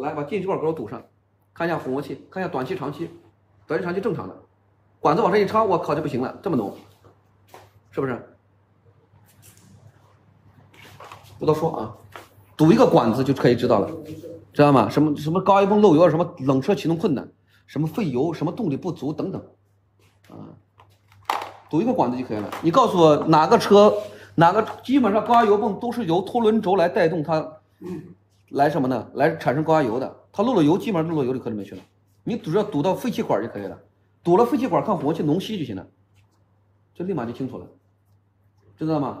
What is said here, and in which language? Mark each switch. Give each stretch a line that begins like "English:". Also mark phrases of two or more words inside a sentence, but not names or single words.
Chinese: 来，把进气直管给我堵上，看一下混合气，看一下短期、长期，短期、长期正常的，管子往上一插，我靠，就不行了，这么浓，是不是？不多说啊，堵一个管子就可以知道了，知道吗？什么高压泵漏油，什么冷车启动困难，什么费油，什麼動力不足等等，啊，堵一個管子就可以了。你告訴我哪個車，基本上高壓油泵都是由拖輪軸來帶動它，來什麼呢？來產生高壓油的。它漏了油，基本上漏到油裡殼裡面去了。你只要堵到廢氣管就可以了，堵了廢氣管看混合氣濃稀就行了，就立馬就清楚了，知道嗎？